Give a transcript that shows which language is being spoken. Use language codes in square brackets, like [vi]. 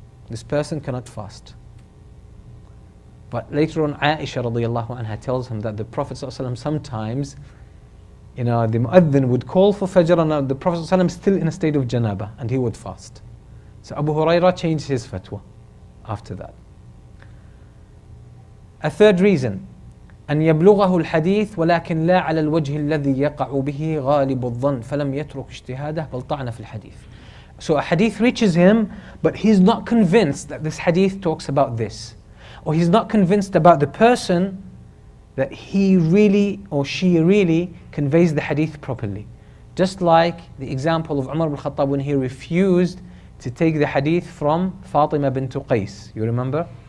[en] This person cannot fast. But later on, Aisha radiyallahu anha tells him that the Prophet ﷺ sometimes, the muadhin would call for Fajr and the Prophet ﷺ still in a state of janaba and he would fast. So Abu Hurairah changed his fatwa after that. A third reason, [ar] أن يبلغه الحديث ولكن لا على الوجه الذي يقع به غالب الظن فلم يترك اجتهاده بل طعن في الحديث. [en] So a hadith reaches him, but he's not convinced that this hadith talks about this. Or he's not convinced about the person that he really or she really conveys the hadith properly. Just like the example of Umar ibn Khattab when he refused to take the hadith from Fatima bint Qais. You remember?